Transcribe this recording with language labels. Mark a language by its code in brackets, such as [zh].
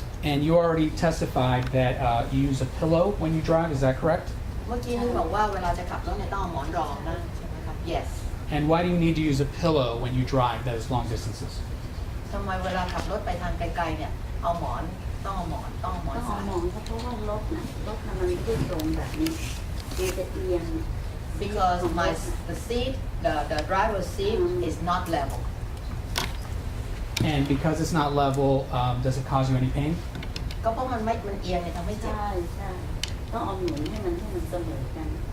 [en] And you already testified that you use a pillow when you drive. Is that correct? [th] เมื่อกี้นี่บอกว่าเวลาจะขับรถเนี่ยต้องเอาหมอนรองนั่งใช่ไหมครับ Yes. [en] And why do you need to use a pillow when you drive those long distances? [th] ทำไมเวลาขับรถไปทางไกลๆเนี่ยเอาหมอนต้องเอาหมอน ต้องเอา ใส่ หมอนเพราะว่ารถมันไม่ได้ตรงแบบนี้มันจะเอียง [en] Because the seat, the driver's seat is not level. And because it's not level, does it cause you any pain? [th] ก็เพราะมันเอียงเนี่ยทำให้เจ็บ ใช่ต้องเอาหนุนให้มันเสมอกัน